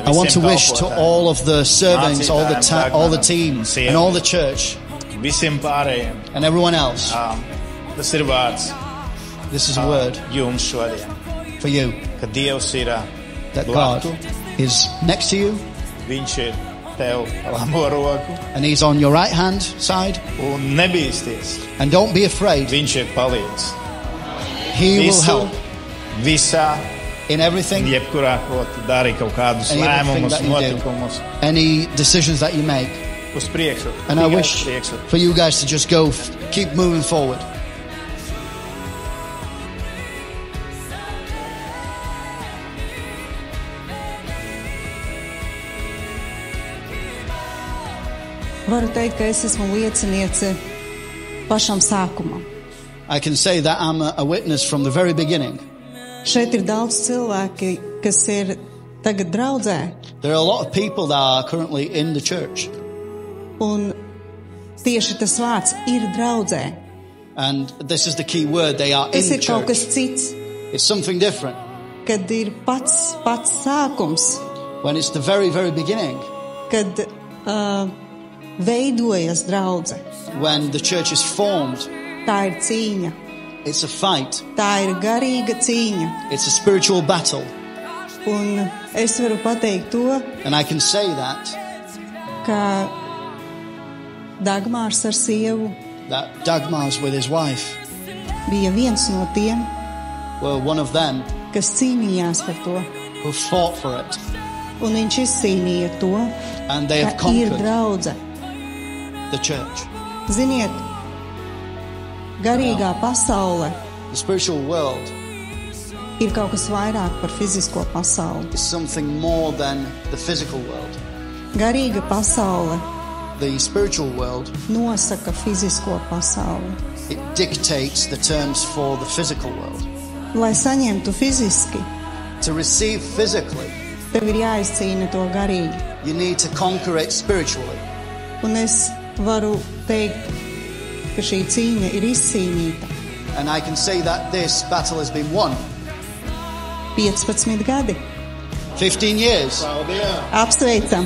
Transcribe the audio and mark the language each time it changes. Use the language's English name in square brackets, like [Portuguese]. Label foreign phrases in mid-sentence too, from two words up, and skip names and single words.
[English] I want to [Latvian] visiem [English] wish to [Latvian] kalpotājiem, [English] all of the servants, all the team, [Latvian] Sievām, [English] and all the church, [Latvian] visiem pārējiem. [English] and everyone else. [Latvian] Tas ir vārds [English] This is a word [Latvian] jums šodien, [English] for you, [Latvian] ka Dievs ir [English] that God [Latvian] blaku, [English] is next to you, [Latvian] viņš ir tev labo roku [English] and He's on your right hand side, [Latvian] un nebīsties. [English] and don't be afraid. [Latvian] Viņš ir palīdz. [English] He will [Latvian] Visu, [English] help [Latvian] visā, [English] in everything, [Latvian] jebkurā, ko tu dari, kaut kādus [English] And everything [Latvian] lēmumus, [English] that you do. [Latvian] notikumus [English] any decisions that you make. [Latvian] uz priekšu. [English] And I [Latvian] Tikai [English] wish [Latvian] uz priekšu. [English] for you guys to just go, keep moving forward. [Latvian] Varu teikt, ka es esmu lieciniece pašam sākumam. [English] I can say that I'm a witness from the very beginning. [Latvian] Šeit ir daudz cilvēki, kas ir tagad draudzē, [English] There are a lot of people that are currently in the church, [Latvian] un tieši tas vārds ir draudzē. [English] and this is the key word, they are in [Latvian] Tas ir kaut [English] church. [Latvian] kas cits, [English] It's something different. [Latvian] kad ir pats sākums, [English] When it's the very, very beginning, [Latvian] kad veidojas draudze. [English] when the church is formed, [Latvian] Tā ir cīņa, [English] it's a fight. [Latvian] tā ir garīga cīņa, [English] It's a spiritual battle. [Latvian] un es varu pateikt to, [English] And I can say that [Latvian] ka Dagmārs ar sievu [English] that Dagmar's with his wife. [Latvian] bija viens no tiem, [English] Well, one of them [Latvian] kas cīnījās par to, [English] who fought for it. [Latvian] un viņš izcīnīja to, [English] And they have [Latvian] ka ir [English] conquered [Latvian] draudze. [English] the church. [Latvian] Ziniet, garīgā pasaule [English] The spiritual world [Latvian] ir kaut kas vairāk par fizisko pasauli. [English] is something more than the physical world. [Latvian] Garīga pasaule [English] The spiritual world, [Latvian] nosaka fizisko pasauli. [English] it dictates the terms for the physical world. [Latvian] Lai saņemtu fiziski, [English] To receive physically, [Latvian] tev ir jāizcīna to garīgi. [English] you need to conquer it spiritually. [Latvian] Un es varu teikt, ka šī cīņa ir izcīnīta. [English] And I can say that this battle has been won. [Latvian] 15 gadi. [English] 15 years. [Latvian] Apsveicam!